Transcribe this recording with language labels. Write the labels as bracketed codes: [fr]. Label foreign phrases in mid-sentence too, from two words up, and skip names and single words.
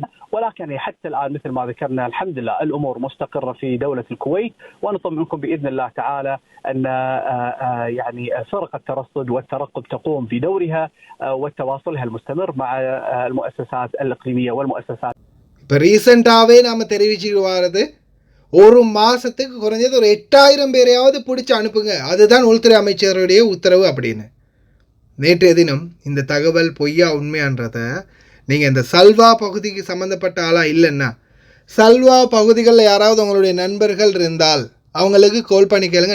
[ar] ولكن حتى الآن مثل ما ذكرنا الحمد لله الأمور مستقرة في دولة الكويت ونطمئنكم بإذن الله تعالى أن يعني فرق الترصد والترقب تقوم بدورها وتواصلها المستمر مع المؤسسات الإقليمية والمؤسسات. [ta] இப்போ ரீசெண்டாகவே நாம் தெரிவிச்சுட்டு வாரது ஒரு மாதத்துக்கு குறைஞ்சது ஒரு 8000 பேரையாவது பிடிச்சி அனுப்புங்க, அதுதான் உள்துறை அமைச்சருடைய உத்தரவு அப்படின்னு. நேற்றைய தினம் இந்த தகவல் பொய்யா உண்மையான்றதை நீங்கள் இந்த சல்வா பகுதிக்கு சம்மந்தப்பட்ட ஆளாக இல்லைன்னா சல்வா பகுதிகளில் யாராவது உங்களுடைய நண்பர்கள் இருந்தால் அவங்களுக்கு கால் பண்ணி கேளுங்க.